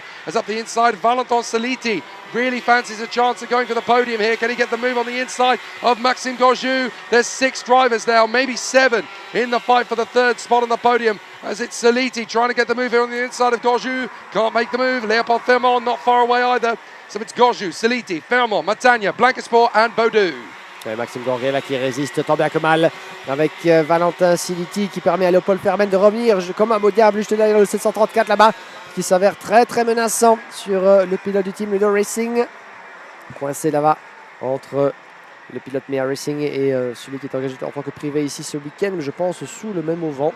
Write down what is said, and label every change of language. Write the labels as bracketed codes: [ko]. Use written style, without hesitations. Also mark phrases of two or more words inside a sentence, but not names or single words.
[en] As up the inside, Valentin Saliti really fancies a chance of going for the podium here. Can he get the move on the inside of Maxime Gorjou? There's 6 drivers now, maybe 7 in the fight for the 3rd spot on the podium. As it's Saliti trying to get the move here on the inside of Gorjou. Can't make the move. Leopold Fermont not far away either. So it's Gorjou, Saliti, Fermont, Matania, Blankensport and Baudou. [fr] Maxime Gorgé là qui résiste tant bien que mal avec Valentin Siliti qui permet à Léopold Fermen de revenir comme un beau diable juste derrière le 734 là-bas, qui s'avère très très menaçant sur le pilote du team Ludo Racing, coincé là-bas entre le pilote Mea Racing et celui qui est engagé en tant que privé ici ce week-end, mais je pense sous le même auvent.